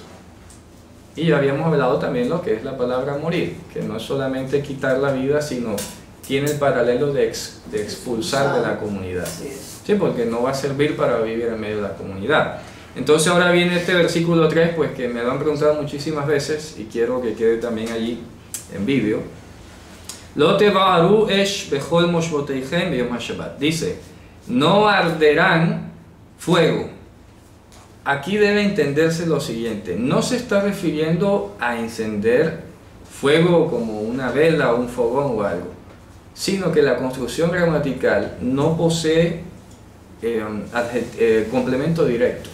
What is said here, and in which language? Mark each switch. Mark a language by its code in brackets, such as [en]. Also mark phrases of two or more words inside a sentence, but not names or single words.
[es] Y ya habíamos hablado también lo que es la palabra morir, que no es solamente quitar la vida, sino tiene el paralelo de expulsar de la comunidad. Sí, porque no va a servir para vivir en medio de la comunidad. Entonces ahora viene este versículo 3, pues que me lo han preguntado muchísimas veces y quiero que quede también allí en vídeo. [he] לא תבערו אש בכל מושבותיכם ביום השבת. [es] Dice, no arderán fuego. Aquí debe entenderse lo siguiente, no se está refiriendo a encender fuego como una vela o un fogón o algo, sino que la construcción gramatical no posee complemento directo.